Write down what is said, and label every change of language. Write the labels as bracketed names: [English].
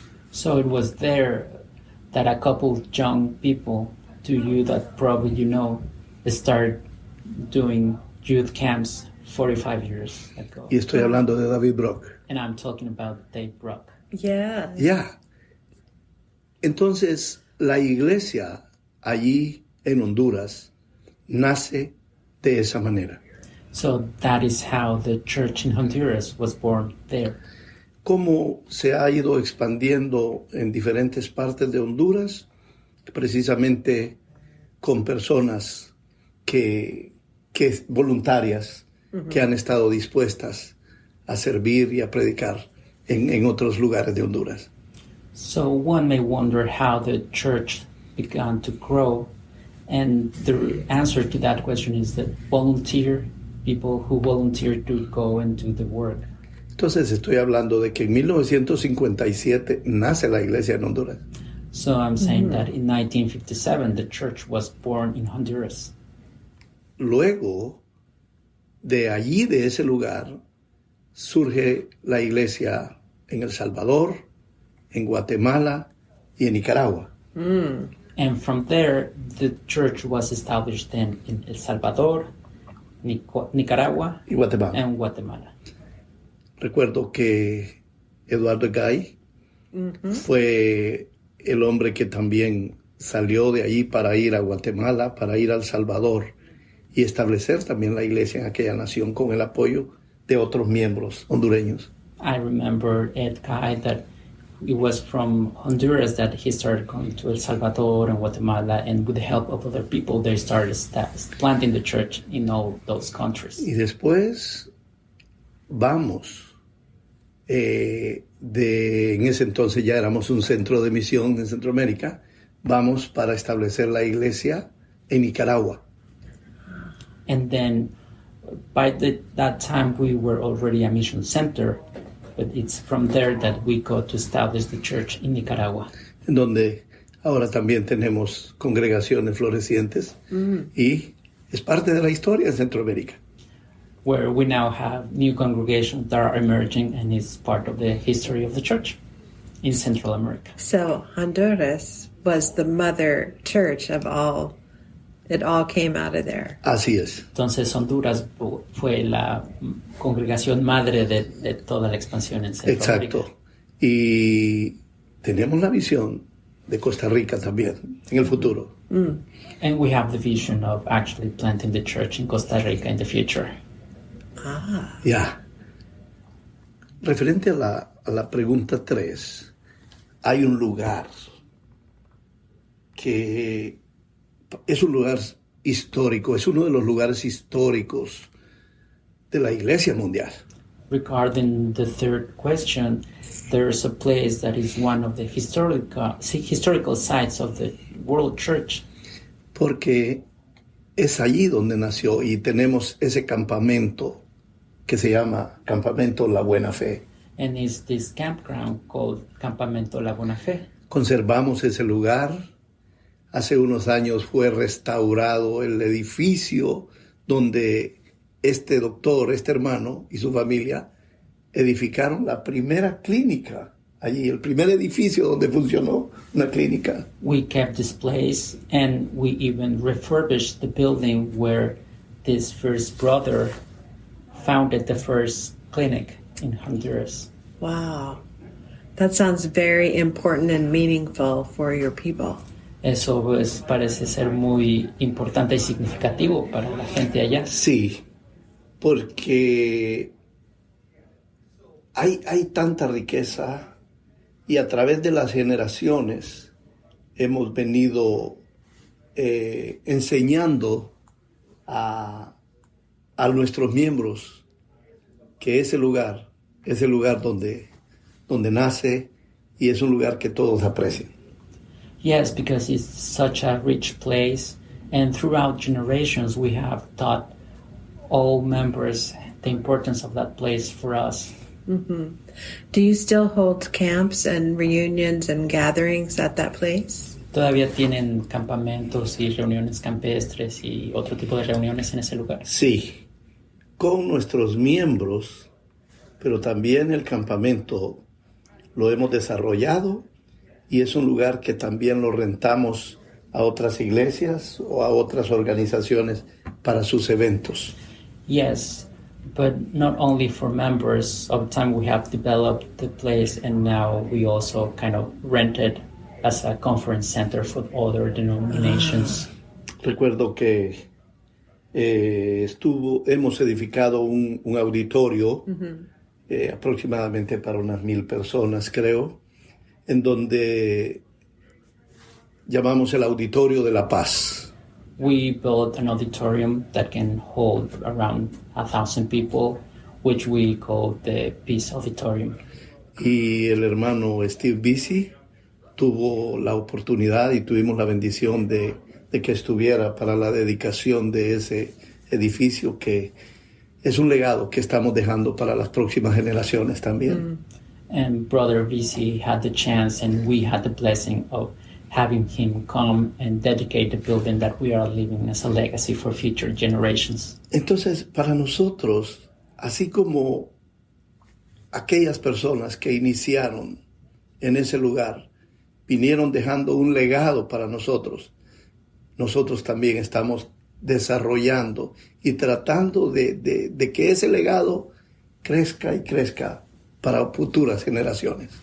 [English] So it was there that a couple of young people, to you that probably you know, started doing youth camps 45 years ago. [Spanish] Y estoy hablando de David Brock. [English] And I'm talking about Dave Brock. Yeah. [Spanish] Ya. Entonces, la iglesia allí en Honduras nace de esa manera. [English] So that is how the church in Honduras was born there. [Spanish] cómo se ha ido expandiendo en diferentes partes de Honduras, precisamente con personas que voluntarias que han estado dispuestas a servir y a predicar en otros lugares de Honduras. [English] So one may wonder how the church began to grow, and the answer to that question is that people who volunteer to go and do the work. [Spanish] Entonces estoy hablando de que en 1957 nace la iglesia en Honduras. [English] So I'm saying that in 1957 the church was born in Honduras. [Spanish] Luego de allí, de ese lugar, surge la iglesia en El Salvador, en Guatemala y en Nicaragua. [English] And from there, the church was established then in El Salvador, Nicaragua, [Spanish] Y Guatemala. [English] and Guatemala. [Spanish] Recuerdo que Eduardo Gay fue el hombre que también salió de allí para ir a Guatemala, para ir a El Salvador y establecer también la iglesia en aquella nación con el apoyo de otros miembros hondureños. [English] I remember Ed Guy that it was from Honduras that he started going to El Salvador and Guatemala, and with the help of other people, they started planting the church in all those countries. [Spanish] Y después vamos, en ese entonces ya éramos un centro de misión en Centroamérica, vamos para establecer la iglesia en Nicaragua. [English] And then by that time, we were already a mission center, but it's from there that we go to establish the church in Nicaragua. [Spanish] En donde ahora también tenemos congregaciones florecientes y es parte de la historia en Centroamérica. [English] Where we now have new congregations that are emerging, and it's part of the history of the church in Central America. So Honduras was the mother church of all. It all came out of there. [Spanish] Así es. Entonces Honduras fue la congregación madre de toda la expansión en Centroamérica. Exacto. Y tenemos la visión de Costa Rica también en el futuro. [English] And we have the vision of actually planting the church in Costa Rica in the future. [Spanish] Ya. Referente a la pregunta 3, hay un lugar que es un lugar histórico, es uno de los lugares históricos de la Iglesia mundial. [English] Regarding the third question, there's a place that is one of the historical sites of the world church. [Spanish] Porque es allí donde nació y tenemos ese campamento que se llama Campamento La Buena Fe. [English] And it's this campground called Campamento La Buena Fe. [Spanish] Conservamos ese lugar. Hace unos años fue restaurado el edificio donde este doctor, este hermano y su familia edificaron la primera clínica allí, el primer edificio donde funcionó una clínica. [English] We kept this place, and we even refurbished the building where this first brother founded the first clinic in Honduras. Wow. That sounds very important and meaningful for your people. [Spanish] Eso pues parece ser muy importante y significativo para la gente allá. Sí, porque hay tanta riqueza y a través de las generaciones hemos venido enseñando a nuestros miembros que ese lugar es el lugar donde nace y es un lugar que todos aprecian. [English] Yes, because it's such a rich place, and throughout generations we have taught all members the importance of that place for us. Mm-hmm. Do you still hold camps and reunions and gatherings at that place? [Spanish] ¿Todavía tienen campamentos y reuniones campestres y otro tipo de reuniones en ese lugar? Sí, con nuestros miembros, pero también el campamento lo hemos desarrollado y es un lugar que también lo rentamos a otras iglesias o a otras organizaciones para sus eventos. [English] Yes, but not only for members. Over time we have developed the place, and now we also kind of rent it as a conference center for other denominations. [Spanish] Recuerdo que hemos edificado un auditorio aproximadamente para unas 1,000 personas, creo, en donde llamamos el Auditorio de la Paz. [English] We built an auditorium that can hold around 1,000 people, which we call the Peace Auditorium. [Spanish] Y el hermano Steve Bisi tuvo la oportunidad y tuvimos la bendición de que estuviera para la dedicación de ese edificio, que es un legado que estamos dejando para las próximas generaciones también. [English] And Brother VC had the chance, and we had the blessing of having him come and dedicate the building that we are leaving as a legacy for future generations. [Spanish] Entonces, para nosotros, así como aquellas personas que iniciaron en ese lugar, vinieron dejando un legado para nosotros, nosotros también estamos desarrollando y tratando de que ese legado crezca y crezca para futuras generaciones.